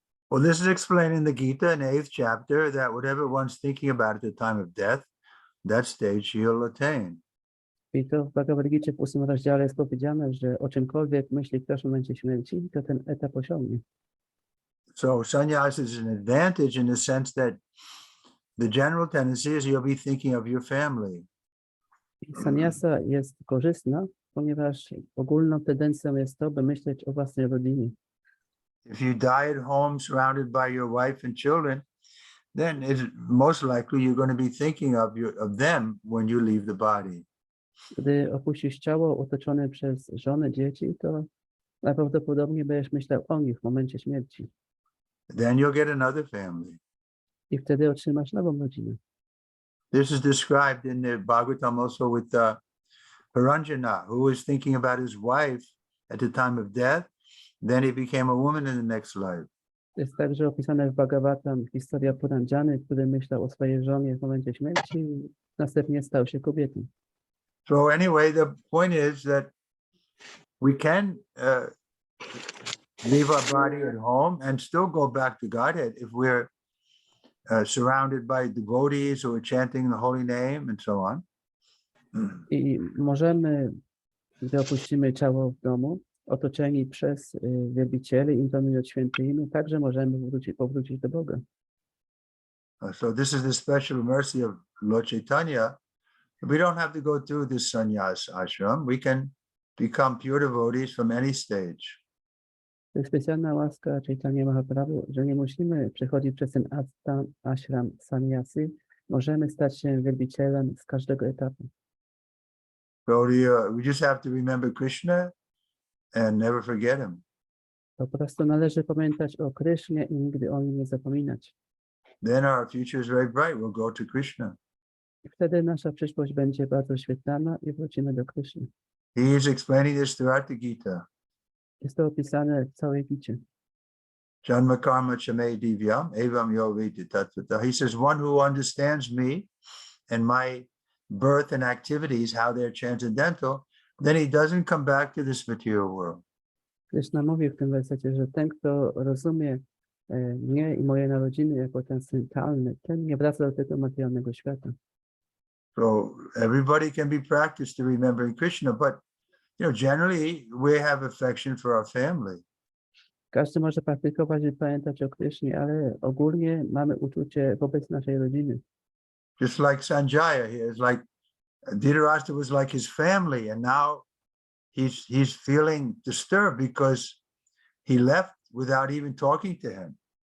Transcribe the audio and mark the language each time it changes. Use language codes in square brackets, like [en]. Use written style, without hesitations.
[en] Well, this is explained in the Gita in the 8th chapter that whatever one's thinking about at the time of death, that stage he'll attain. [pl] I to w Bhagavad-Gicie w 8 rozdziale jest powiedziane, że o czymkolwiek myśli ktoś w momencie śmierci, to ten etap osiągnie. [en] So sannyasa is an advantage in the sense that the general tendency is you'll be thinking of your family. [pl] I sannyasa jest korzystna, ponieważ ogólną tendencją jest to, by myśleć o własnej rodzinie. [en] If you die at home surrounded by your wife and children, then it's most likely you're going to be thinking of them when you leave the body. [pl] Gdy opuścisz ciało otoczone przez żonę, dzieci, to najprawdopodobniej będziesz myślał o nich w momencie śmierci. [en] Then you'll get another family. [pl] I wtedy otrzymasz nową rodzinę. [en] This is described in the Bhagavatam also with Paranjana, who was thinking about his wife at the time of death. Then he became a woman in the next life. [pl] Jest także opisane w Bhagavatam historia Puranjany, który myślał o swojej żonie w momencie śmierci i następnie stał się kobietą. [en] So anyway, the point is that we can leave our body at home and still go back to Godhead if we're surrounded by devotees who are chanting the holy name and so on. [pl] I możemy, gdy opuścimy ciało w domu, otoczeni przez wielbicieli, intonując święte imię, także możemy powrócić do Boga. [en] So this is the special mercy of Lord Chaitanya. We don't have to go through this sannyas ashram. We can become pure devotees from any stage. [pl] To jest specjalna łaska Chaitanya Mahaprabhu, że nie musimy przechodzić przez ten ashram sannyasy. Możemy stać się wielbicielem z każdego etapu. [en] So we just have to remember Krishna and never forget him. [pl] Po prostu należy pamiętać o Krysznie i nigdy o nim nie zapominać. [en] Then our future is very bright. We'll go to Krishna. [pl] I wtedy nasza przyszłość będzie bardzo świetlana i wrócimy do Kryszny. [en] He is explaining this throughout the Gita. [pl] Jest to opisane w całej Gicie. [sa] Janma karma chame divyam evam yoviti tattva. [en] He says, one who understands me and my birth and activities, how they're transcendental, then he doesn't come back to this material world. [pl] Kryszna mówi w tym wersecie, że ten, kto rozumie mnie i moje narodziny jako transcendentalny, ten nie wraca do tego materialnego świata. [en] So everybody can be practiced to remembering Krishna, but generally we have affection for our family. [pl] Każdy może praktykować i pamiętać o Krysznie, ale ogólnie mamy uczucie wobec naszej rodziny. [en] Just like Sanjaya, he is like Dhritarashtra was like his family, and now he's feeling disturbed because he left without even talking to him.